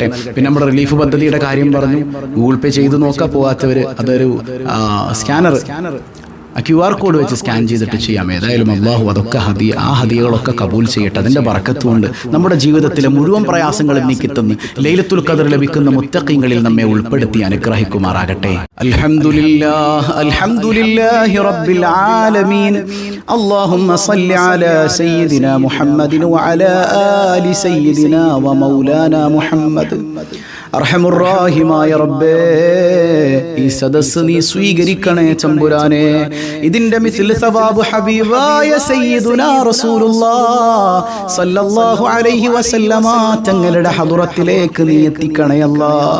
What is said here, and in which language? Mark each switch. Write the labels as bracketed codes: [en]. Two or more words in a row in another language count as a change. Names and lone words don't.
[ml] പിന്നെ നമ്മുടെ റിലീഫ് പദ്ധതിയുടെ കാര്യം പറഞ്ഞു. ഗൂഗിൾ പേ ചെയ്ത് നോക്കാൻ പോകാത്തവർ അതൊരു [en] scanner QR code [ml] വെച്ച് സ്കാൻ ചെയ്തിട്ട് ചെയ്യാം. ഏതായാലും അല്ലാഹു അതൊക്കെ ആ ഹദിയകളൊക്കെ കബൂൽ ചെയ്യട്ടെ. അതിൻ്റെ ബറക്കത്തുകൊണ്ട് നമ്മുടെ ജീവിതത്തിലെ മുഴുവൻ പ്രയാസങ്ങളും നീക്കിത്തന്ന് ലൈലത്തുൽ ഖദർ ലഭിക്കുന്ന മുത്തഖീങ്ങളിൽ നമ്മെ ഉൾപ്പെടുത്തി അനുഗ്രഹിക്കുമാറാകട്ടെ. [ar] الحمد لله رب العالمين. اللهم صل على سيدنا محمد وعلى آل سيدنا ومولانا محمد. [ml] അർഹമുറാഹിമായ റബ്ബേ, ഈ സദസ്സ് നീ സ്വീകരിക്കണേ തമ്പുരാനെ. ഇതിന്റെ [ar] مثل ثواب [ml] ഹബീബായ [ar] سيدنا رسول الله صلى الله عليه وسلم [ml] തങ്ങളുടെ ഹദറത്തിലേക്ക് നീ എത്തിക്കണേ അല്ലാഹ്.